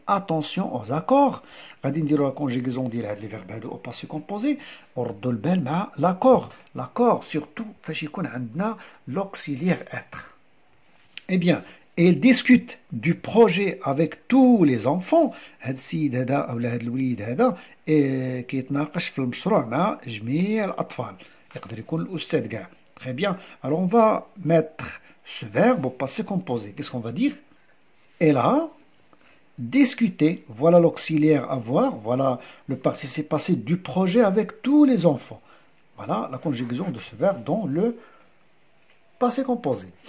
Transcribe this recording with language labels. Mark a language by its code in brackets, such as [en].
[fr] Attention aux accords. [ar] غادي نديروا [fr] la conjugaison [ar] ديال هاد [fr] les verbes [ar] هادو [fr] au passé composé [ar] وردوا البال مع [fr] l'accord. L'accord surtout [ar] فاش يكون عندنا [fr] l'auxiliaire être. Eh bien, il discute du projet avec tous les enfants. [ar] هاد السيد هذا اولا هاد الوليد هذا كيتناقش في المشروع مع جميع الأطفال. يقدر يكون الأستاذ كاع. [fr] Très bien. Alors on va mettre ce verbe au passé composé. Qu'est-ce qu'on va dire? Elle a discuté. Voilà l'auxiliaire avoir. Voilà le participe passé du projet avec tous les enfants. Voilà la conjugaison de ce verbe dans le passé composé.